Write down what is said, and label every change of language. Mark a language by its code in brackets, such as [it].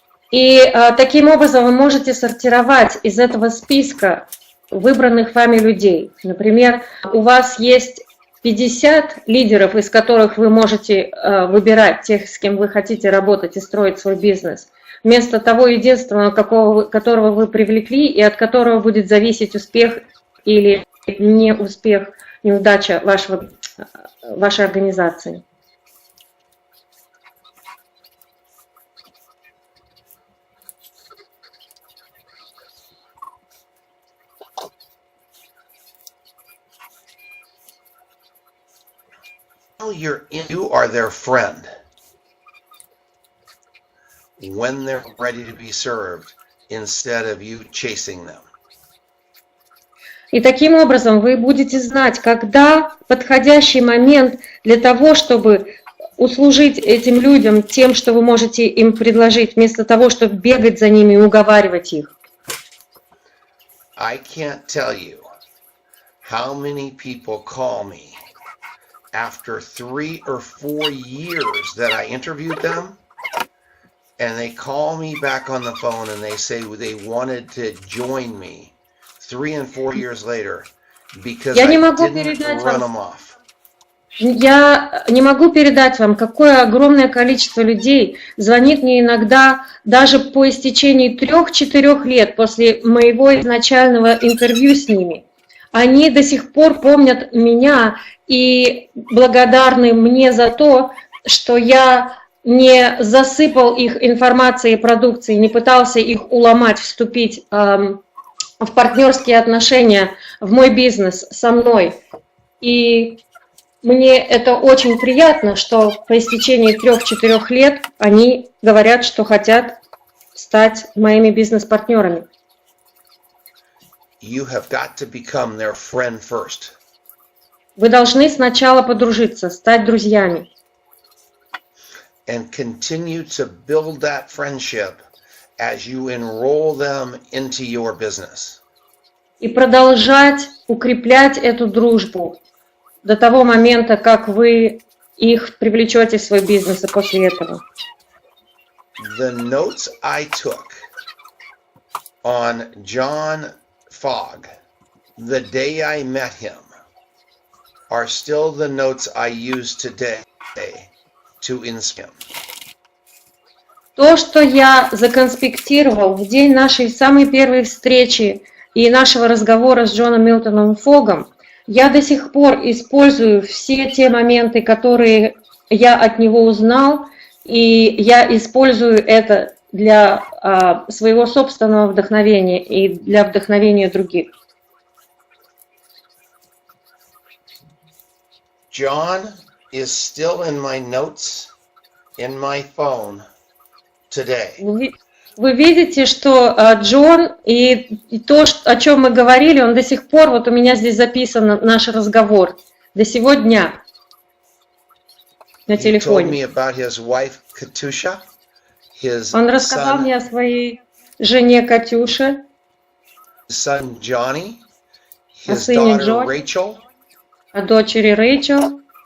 [ru] И таким образом вы можете сортировать из этого списка выбранных вами людей. Например, у вас есть 50 лидеров, из которых вы можете выбирать тех, с кем вы хотите работать и строить свой бизнес, вместо того единственного, которого вы привлекли и от которого будет зависеть успех или не успех, неудача вашей организации. [en] You are their friend when they're ready to be served, instead of you chasing them. [ru] И таким образом вы будете знать, когда подходящий момент для того, чтобы услужить этим людям тем, что вы можете им предложить, вместо того, чтобы бегать за ними и уговаривать их. [en] I can't tell you how many people call me after 3 or 4 years that I interviewed them, and they call me back on the phone and they say they wanted to join me 3 and 4 years later because I didn't run them off. [ru] Я не могу передать вам, какое огромное количество людей звонит мне иногда даже по истечении 3-4 лет после моего изначального интервью с ними. Они до сих пор помнят меня и благодарны мне за то, что я не засыпал их информацией и продукцией, не пытался их уломать, вступить в партнерские отношения, в мой бизнес со мной. И мне это очень приятно, что по истечении 3-4 лет они говорят, что хотят стать моими бизнес-партнерами. [en] You have got to become their friend first. [ru] Вы должны сначала подружиться, стать друзьями. [en] And continue to build that friendship as you enroll them into your business. [ru] И продолжать укреплять эту дружбу до того момента, как вы их привлечете в свой бизнес, и после этого. [en] The notes I took on John Fogg the day I met him are still the notes I use today to inspire him. [ru] То, что я законспектировал в день нашей самой первой встречи и нашего разговора с Джоном Милтоном Фогом, я до сих пор использую все те моменты, которые я от него узнал, и я использую это для своего собственного вдохновения и для вдохновения других. [en] John is still in my notes in my phone today. [ru] Вы видите, что Джон и то, о чем мы говорили, он до сих пор, вот у меня здесь записан наш разговор, до сего дня на телефоне. Он рассказал мне о своей жене Катюше, о сыне Джонни, о дочери Рэйчел,